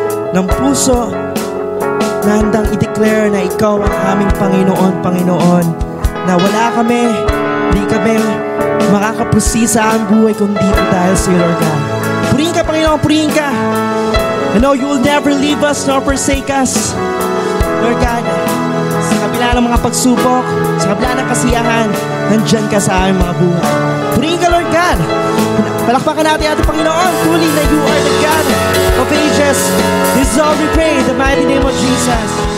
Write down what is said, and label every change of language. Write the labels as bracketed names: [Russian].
[Filipino] Ng puso na handang i-declare na ikaw ang aming Panginoon, Panginoon. Na wala kami, hindi kami makakaprosi sa aming buhay kundi po dahil sa iyo, Lord God. Purihin ka, Panginoon, purihin ka. [English] I know you will never leave us nor forsake us, Lord God. [Filipino] Sa kabila ng mga pagsubok, sa kabila ng kasiyahan, nandyan ka sa aming mga buhay. Purihin ka, Lord God. Palakpakan natin ating Panginoon. [English] Truly na you are the God of ages. This is all we pray in the mighty name of Jesus.